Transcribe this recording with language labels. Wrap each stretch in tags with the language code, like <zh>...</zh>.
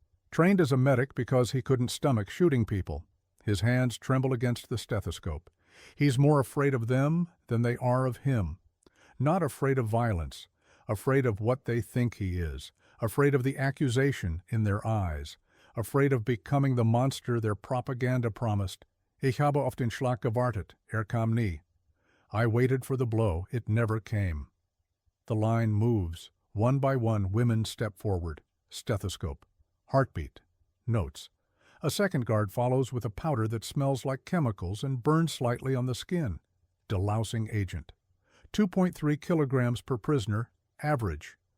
<en>Trained as a medic because he couldn't stomach shooting people. His hands tremble against the stethoscope. He's more afraid of them than they are of him. Not afraid of violence, afraid of what they think he is, afraid of the accusation in their eyes, afraid of becoming the monster their propaganda promised.</en> <de>Ich habe auf den Schlag gewartet, kam nie.</de> <en>I waited for the blow, it never came. The line moves. One by one, women step forward. Stethoscope. Heartbeat. Notes. A second guard follows with a powder that smells like chemicals and burns slightly on the skin. Delousing agent. 2.3 kilograms per prisoner, average.</en>